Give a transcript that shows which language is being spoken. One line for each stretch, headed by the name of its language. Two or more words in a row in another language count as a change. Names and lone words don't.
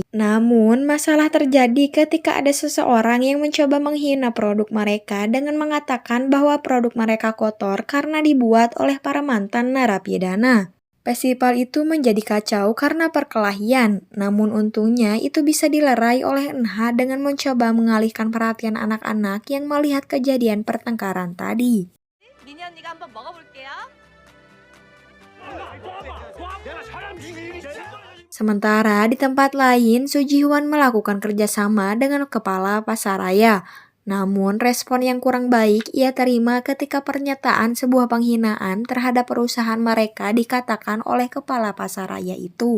Indonesian: Namun, masalah terjadi ketika ada seseorang yang mencoba menghina produk mereka dengan mengatakan bahwa produk mereka kotor karena dibuat oleh para mantan narapidana. Festival itu menjadi kacau karena perkelahian, namun untungnya itu bisa dilerai oleh Nha dengan mencoba mengalihkan perhatian anak-anak yang melihat kejadian pertengkaran tadi.
Korean: 미니 언니가 한번 먹어볼게요. 내가 사람 죽이니
Indonesian: Sementara di tempat lain, Su Jihwan melakukan kerjasama dengan kepala pasaraya. Namun respon yang kurang baik ia terima ketika pernyataan sebuah penghinaan terhadap perusahaan mereka dikatakan oleh kepala pasaraya itu.